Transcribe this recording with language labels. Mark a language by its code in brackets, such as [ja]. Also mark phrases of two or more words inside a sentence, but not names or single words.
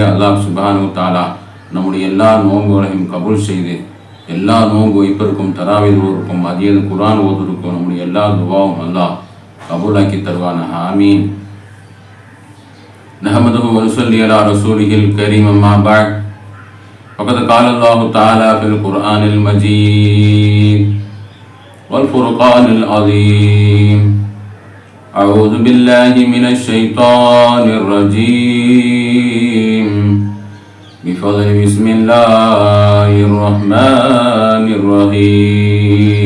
[ar] الله سبحانه وتعالى [ta] நம்முடைய எல்லா நோன்புகளையும் கபூல் செய்து எல்லா நோன்பு வைப்பதற்கும் தராவீஹ் ஓதுவதற்கும் மதியம் குர்ஆன் ஓதுவதற்கும் நம்முடைய எல்லா துவாவும் அல்லாஹ் கபூலாக்கி தருவானாக. ஆமீன். [ar] نحمده ونصلي على رسوله الكريم. أما بعد. ஃபகத் قال الله تعالى في القرآن المجيد والفرقان العظيم. أعوذ بالله من الشيطان الرجيم. بفضل بسم الله الرحمن الرحيم.